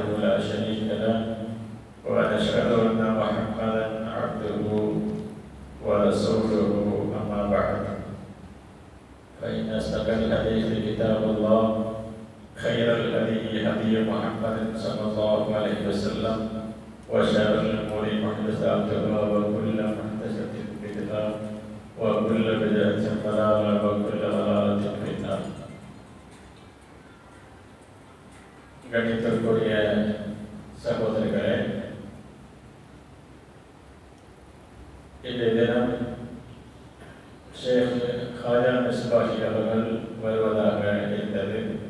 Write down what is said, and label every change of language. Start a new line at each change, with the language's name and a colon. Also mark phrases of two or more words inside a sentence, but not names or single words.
Arabic: لا شريك له ونشهد أن محمدا عبده ورسوله أما بعد فإن أصدق الحديث كتاب الله خير الهدي هدي محمد صلى الله عليه وسلم وشر الأمور محدثاتها وكل محدثة بدعة وكل بدعة ضلالة وكل ضلالة في النار.
Tamil: கணிதத்திற்குரிய சகோதரர்களே, இன்றைய தினம் ஷேக் காஜா மிஸ்பாஹி அவர்கள் வருவதாக இருந்தது.